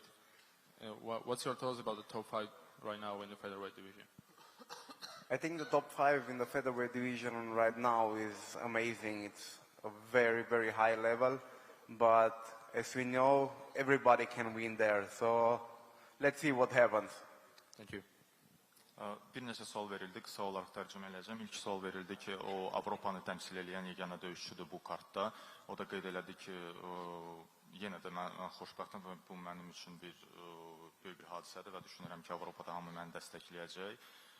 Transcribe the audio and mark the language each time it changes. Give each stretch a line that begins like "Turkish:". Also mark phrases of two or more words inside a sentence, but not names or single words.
English: What's your thoughts about the top 5 right now in the featherweight division? I think the top 5 in the featherweight division right now is amazing. It's a very, very high level, but as we know, everybody can win there. So let's see what happens. Thank you.
Azerbaijani: Bir neçə sual verildi, qısa olaraq tərcümə edəcəm. İlk sual verildi ki, o Avropanı təmsil edən yeganə döyüşçüdür bu kartda. O da qeyd elədi ki, yenə də mən xoşbəxtəm və bu mənim üçün bir böyük bir hadisədir və düşünürəm ki, Avropada hamı məni dəstəkləyəcək.